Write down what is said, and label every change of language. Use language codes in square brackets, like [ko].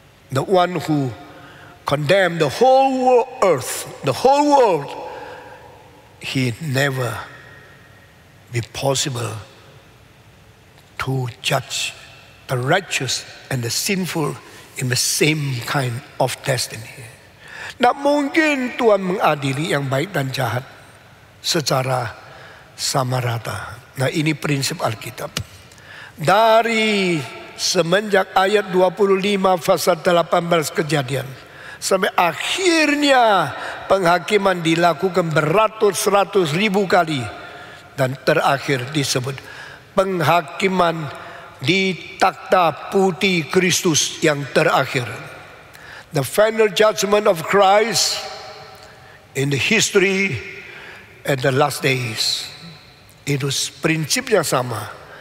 [en] The one who condemned the whole earth, the whole world, he never be possible to judge the righteous and the sinful in the same kind of destiny. [id] Tak mungkin Tuhan mengadili yang baik dan jahat secara sama rata. Nah, ini prinsip Alkitab. Dari semenjak ayat 25 pasal 18 Kejadian sampai akhirnya penghakiman dilakukan beratus-ratus ribu kali, dan terakhir disebut penghakiman di takhta putih Kristus yang terakhir. [en] The final judgment of Christ in the history at the last days. [id] Itu prinsipnya sama.